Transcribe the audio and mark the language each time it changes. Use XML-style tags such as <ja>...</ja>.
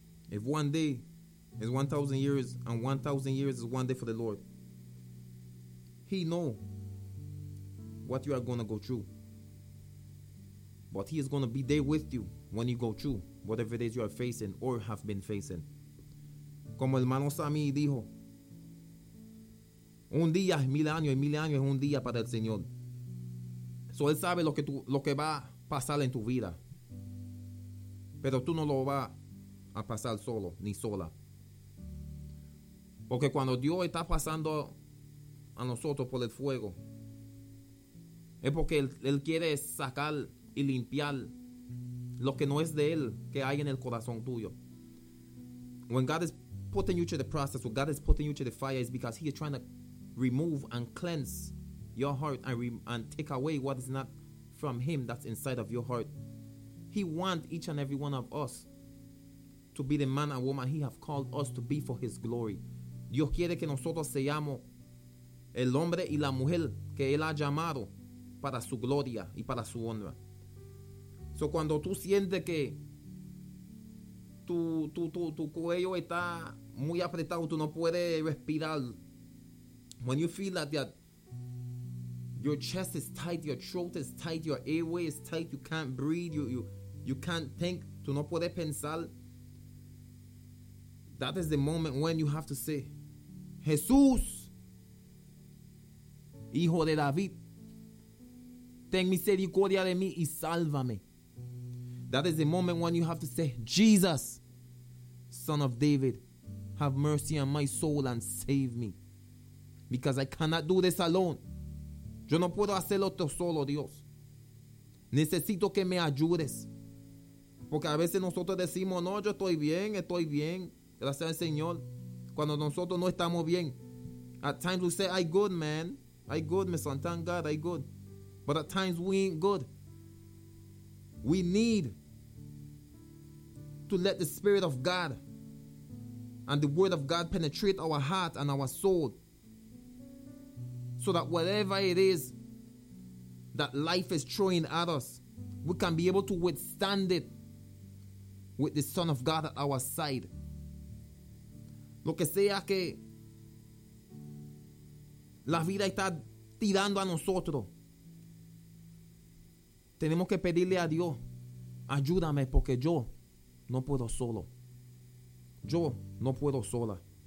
<en>If one day is 1,000 years and 1,000 years is one day for the Lord, He know what you are going to go through. But He is going to be there with you when you go through whatever it is you are facing or have been facing.</en> <es>Como el hermano Sammy dijo, un día es mil años es un día para el Señor.</es> <en>So</en> <es>Él sabe lo que va a pasar en tu vida. Pero tú no lo vas a pasar solo, ni sola. Porque cuando Dios está pasando a nosotros por el fuego, es porque Él quiere sacar y limpiar lo que no es de Él, que hay en el corazón tuyo.</es> <en>When God is putting you to the process, when God is putting you to the fire, it's because He is trying to remove and cleanse your heart and take away what is not from Him that's inside of your heart. He wants each and every one of us to be the man and woman He has called us to be for His glory.</en> <es>Dios quiere que nosotros seamos el hombre y la mujer que Él ha llamado para su gloria y para su honra.</es> <en>So</en> <es>cuando tú sientes que tu cuello está muy apretado, tú no puedes respirar.</es> <en>When you feel like that your chest is tight, your throat is tight, your airway is tight, you can't breathe, you can't think,</en> <es>tú no puedes pensar.</es> <en>That is the moment when you have to say,</en> <es>Jesús, Hijo de David, ten misericordia de mí y sálvame.</es> <en>That is the moment when you have to say, Jesus, Son of David, have mercy on my soul and save me. Because I cannot do this alone.</en> <es>Yo no puedo hacerlo todo solo, Dios. Necesito que me ayudes. Porque a veces nosotros decimos, no, yo estoy bien, gracias al Señor. Cuando nosotros no estamos bien,</es> <en>at times we say, I'm good, man. I'm good, my son, thank God, I'm good. But at times we ain't good. We need to let the Spirit of God and the Word of God penetrate our heart and our soul, so that whatever it is that life is throwing at us, we can be able to withstand it with the Son of God at our side.</en> <es>Lo que sea que la vida está tirando a nosotros, tenemos que pedirle a Dios, ayúdame porque yo no puedo solo. Yo no puedo sola.</es>